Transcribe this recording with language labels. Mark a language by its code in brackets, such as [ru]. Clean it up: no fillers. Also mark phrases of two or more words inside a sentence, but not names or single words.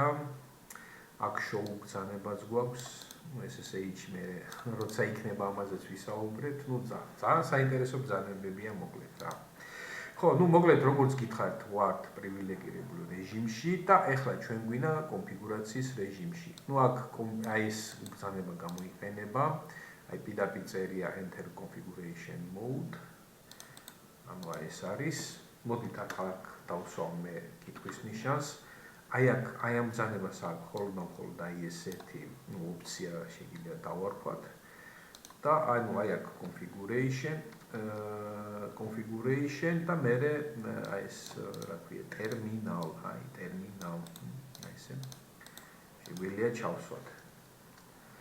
[ka] აქ show ბრძანებაც გვაქვს, ნუ SSH მე როცა იქნება ამაზეც ვისაუბრეთ, ნუ ძალიან საინტერესო ბრძანებებია მოკლედ რა. ხო, ნუ მოკლედ როგორც გითხარით, ვართ პრივილეგირებულ რეჟიმში და ახლა ჩვენ გვინა კონფიგურაციის რეჟიმში. ნუ აქ აი ეს ბრძანება გამოიყენება, აი პირდაპირ წერია [en] enter configuration mode. [ka] ანუ აი ეს არის. მოდით აქ დავსვამ მე კითხვის ნიშანს. აი აქ აი ამ ბრძანებას აქ მხოლოდ აი ესეთი ოპცია შეიძლება დავარქვათ. და ანუ აი აქ configuration და მე აი ეს რა ქვია terminal, აი terminal, აი ესე შეგვიძლია ჩავსვათ.